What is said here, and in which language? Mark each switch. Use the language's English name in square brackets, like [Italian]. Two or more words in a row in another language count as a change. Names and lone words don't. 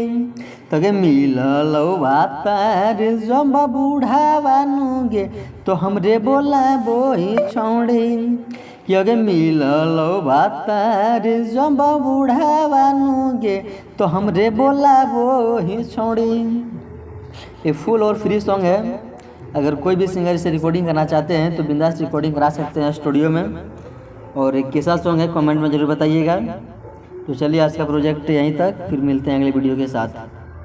[Angika] तोगे मिललो भातार जब बूढ़ावानु गे तो हमरे बोलावो ही छौड़ी। योगे मिललो भातार जब बूढ़ावानु गे तो हमरे बोलावो ही छौड़ी। [Hindi] ये फुल और फ्री सॉन्ग है। अगर कोई भी सिंगर इसे रिकॉर्डिंग करना चाहते हैं तो बिंदास रिकॉर्डिंग करा सकते हैं स्टूडियो में। और एक कैसा सॉन्ग है कमेंट में ज़रूर बताइएगा। तो चलिए आज का प्रोजेक्ट यहीं तक, फिर मिलते हैं अगले वीडियो के साथ।